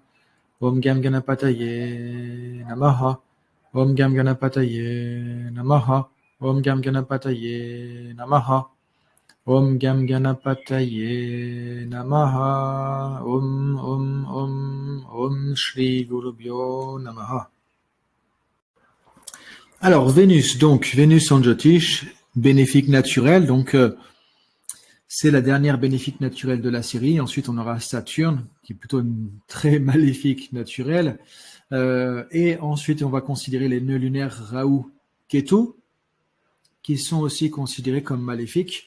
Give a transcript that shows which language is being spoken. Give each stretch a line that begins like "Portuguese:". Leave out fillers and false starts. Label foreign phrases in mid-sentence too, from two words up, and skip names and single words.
Sanskrit: Om Gam Ganapataye Namaha. Om Gam Ganapataye Namaha. Om Gam Ganapataye Namaha. Om Gam Ganapataye Namaha. Om Shri Gurubhyo Namaha.
French: Alors, Vénus, donc, Vénus en Jyotish, bénéfique naturel, donc, c'est la dernière bénéfique naturelle de la série. Ensuite, on aura Saturne, qui est plutôt une très maléfique naturelle. Et ensuite, on va considérer les nœuds lunaires Rahu, Ketu, qui sont aussi considérés comme maléfiques.